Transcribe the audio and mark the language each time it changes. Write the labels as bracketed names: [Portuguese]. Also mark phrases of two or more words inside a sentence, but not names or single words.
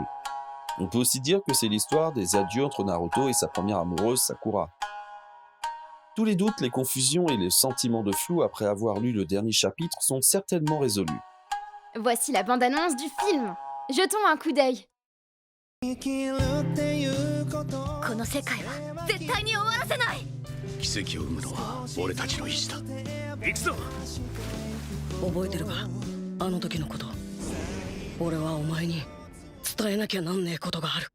[French] On peut aussi dire que c'est l'histoire des adieux entre Naruto et sa première amoureuse Sakura. Tous les doutes, les confusions et les sentiments de flou après avoir lu le dernier chapitre sont certainement résolus. Voici la bande-annonce du film. Jetons un coup d'œil. [Japanese] この世界は絶対に終わらせない。奇跡を生むのは俺たちの意志だ。行くぞ。覚えてるか、あの時のこと。俺はお前に伝えなきゃなんねえことがある。